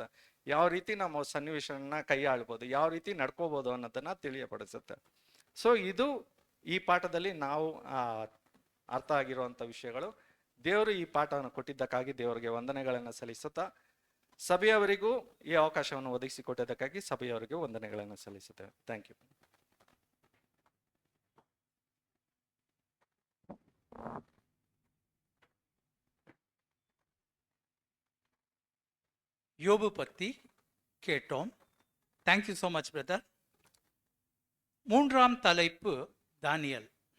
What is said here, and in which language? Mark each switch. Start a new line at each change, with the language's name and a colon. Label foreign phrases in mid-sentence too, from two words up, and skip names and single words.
Kannada: ಯಾವ ರೀತಿ ನಮ್ಮ ಸನ್ನಿವೇಶನ ಕೈಯಾಳ್ಬೋದು, ಯಾವ ರೀತಿ ನಡ್ಕೋಬಹುದು ಅನ್ನೋದನ್ನ ತಿಳಿಯಪಡಿಸುತ್ತೆ. ಸೊ ಇದು ಈ ಪಾಠದಲ್ಲಿ ನಾವು ಅರ್ಥ ಆಗಿರುವಂತ ವಿಷಯಗಳು. ದೇವರು ಈ ಪಾಠವನ್ನು ಕೊಟ್ಟಿದ್ದಕ್ಕಾಗಿ ದೇವರಿಗೆ ವಂದನೆಗಳನ್ನು ಸಲ್ಲಿಸುತ್ತಾ, ಸಭೆಯವರಿಗೂ ಈ ಅವಕಾಶವನ್ನು ಒದಗಿಸಿಕೊಟ್ಟಿದ್ದಕ್ಕಾಗಿ ಸಭೆಯವರಿಗೂ ವಂದನೆಗಳನ್ನು ಸಲ್ಲಿಸುತ್ತೇವೆ.
English: thank you.
Tamil: யோபு பற்றி கேட்டோம்.
English: thank you so much
Tamil: பிரதர். மூன்றாம் தலைப்பு தானியல்.